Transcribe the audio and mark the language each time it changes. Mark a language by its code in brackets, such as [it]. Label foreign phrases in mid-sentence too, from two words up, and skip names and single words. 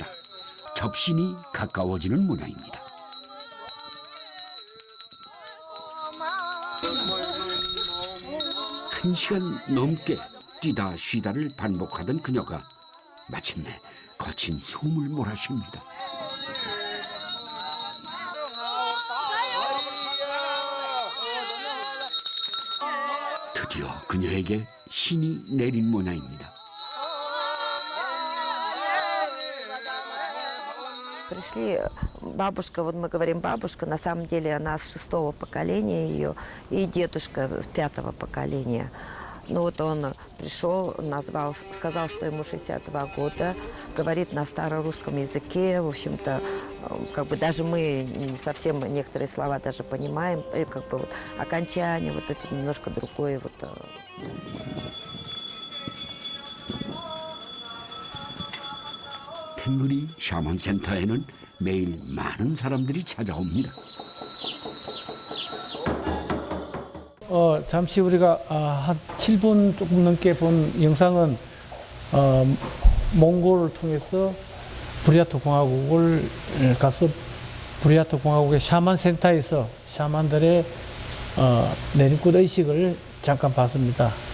[ko] 접신이 가까워지는 모양입니다. 한 시간 넘게 뛰다 쉬다를 반복하던 그녀가 마침내 거친 숨을 몰아쉽니다. 드디어 그녀에게 신이 내린 모양입니다. [ru] Пришли, бабушка, вот мы говорим бабушка, на самом деле она с 6-го поколения ее, и дедушка с 5-го поколения. Ну вот он пришел, назвал, сказал, что ему 62 года, говорит на старорусском языке, в общем-то, как бы даже мы не совсем некоторые слова даже понимаем, и как бы вот окончание, вот это немножко другое вот. [ko] 탱그리 샤먼 센터에는 매일 많은 사람들이 찾아옵니다. 잠시 우리가 한 7분 조금 넘게 본 영상은 몽골을 통해서 부리아트 공화국을 가서 부리아트 공화국의 샤만 센터에서 샤만들의 내림굿 의식을 잠깐 봤습니다.